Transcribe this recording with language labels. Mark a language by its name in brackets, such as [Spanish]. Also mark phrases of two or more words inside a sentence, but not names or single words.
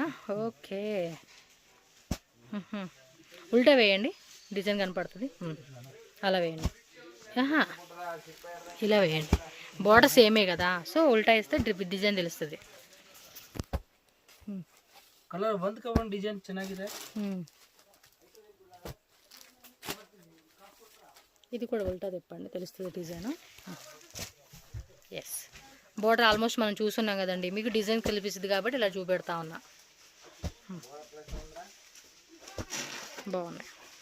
[Telugu] ఓకే. ఉల్టా వేయండి, డిజైన్ కనపడుతుంది. అలా వేయండి. ఇలా వేయండి. బార్డర్ సేమే కదా, సో ఉల్టా వేస్తే డిజైన్ తెలుస్తుంది. [Kannada] కలర్ ಬಂದ್ ಕವನ್ ಡಿಸೈನ್ ಚೆನ್ನಾಗಿದೆ. [Telugu] ఇది కూడా ఉల్టా తిప్పండి, తెలుస్తుంది డిజైన్. ఎస్, బార్డర్ ఆల్మోస్ట్ మనం చూస్తున్నాం కదండి, మీకు డిజైన్ కనిపిస్తుంది కాబట్టి ఇలా చూపెడతా ఉన్నా. బాగున్నాయి.